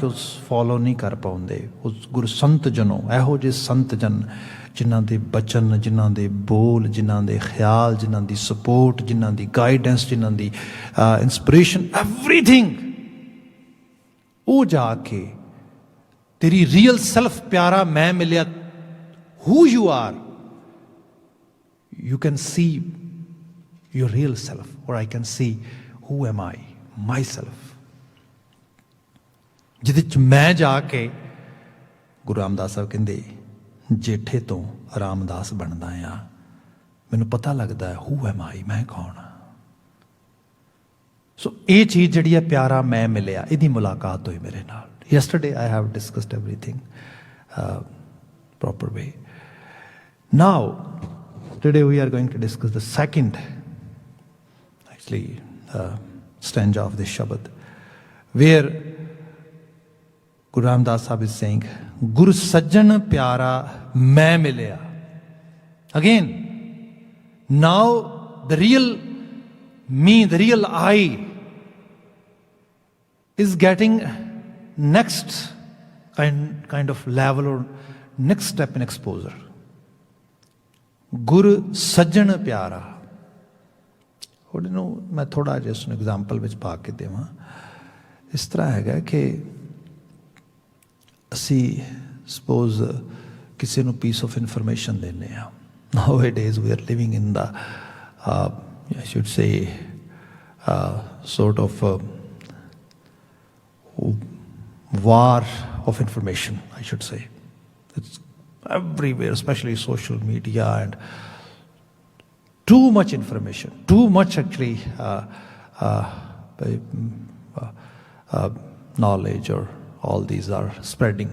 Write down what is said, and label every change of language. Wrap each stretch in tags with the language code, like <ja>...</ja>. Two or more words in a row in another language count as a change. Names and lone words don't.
<pa>ਉਸ ਫੋਲੋ ਨਹੀਂ ਕਰ ਪਾਉਂਦੇ, ਉਸ ਗੁਰੂ ਸੰਤ ਜਨੋਂ, ਇਹੋ ਜਿਹੇ ਸੰਤ ਜਨ ਜਿਨ੍ਹਾਂ ਦੇ ਬਚਨ, ਜਿਨ੍ਹਾਂ ਦੇ ਬੋਲ, ਜਿਨ੍ਹਾਂ ਦੇ ਖਿਆਲ, ਜਿਨ੍ਹਾਂ ਦੀ ਸਪੋਰਟ, ਜਿਨ੍ਹਾਂ ਦੀ ਗਾਈਡੈਂਸ, ਜਿਨ੍ਹਾਂ ਦੀ ਇੰਸਪੀਰੇਸ਼ਨ, ਐਵਰੀਥਿੰਗ, ਉਹ ਜਾ ਕੇ ਤੇਰੀ ਰੀਅਲ ਸੈਲਫ ਪਿਆਰਾ ਮੈਂ ਮਿਲਿਆ,</pa> <en>Who you are, you can see your real self, or I can see who am I, myself,</en> <pa>ਜਿਹਦੇ ਚ ਮੈਂ ਜਾ ਕੇ ਗੁਰੂ ਰਾਮਦਾਸ ਸਾਹਿਬ ਕਹਿੰਦੇ ਜੇਠੇ ਤੋਂ ਰਾਮਦਾਸ ਬਣਦਾ ਆ, ਮੈਨੂੰ ਪਤਾ ਲੱਗਦਾ</pa> <en>who am I,</en> <pa>ਮੈਂ ਕੌਣ ਆ। ਸੋ ਇਹ ਚੀਜ਼ ਜਿਹੜੀ ਹੈ ਪਿਆਰਾ ਮੈਂ ਮਿਲਿਆ, ਇਹਦੀ ਮੁਲਾਕਾਤ ਹੋਈ ਮੇਰੇ ਨਾਲ।</pa> <en>yesterday I have discussed everything proper way. Now today we are going to discuss the second stanza of this Shabad, where Guru Ramdas Sahib is saying,</en> <pa>ਗੁਰੂ ਸੱਜਣ ਪਿਆਰਾ ਮੈਂ ਮਿਲਿਆ.</pa> <en>Again, now the real me, the real I is getting next kind of level or next step in exposure.</en> <pa>ਗੁਰੂ ਸੱਜਣ ਪਿਆਰਾ. ਹੁਣ ਇਹਨੂੰ ਮੈਂ ਥੋੜ੍ਹਾ ਜਿਹਾ ਉਸਨੂੰ ਐਗਜ਼ਾਮਪਲ ਵਿੱਚ ਪਾ ਕੇ ਦੇਵਾਂ। ਇਸ ਤਰ੍ਹਾਂ ਹੈਗਾ ਕਿ ਅਸੀਂ ਸਪੋਜ਼ ਕਿਸੇ ਨੂੰ</pa> <en>piece of information</en> <pa>ਦਿੰਦੇ ਹਾਂ।</pa> <en>Now it is we are living in the I should say sort of war of information, I should say. It's everywhere, especially social media, and too much information, too much actually knowledge, or all these are spreading.</en>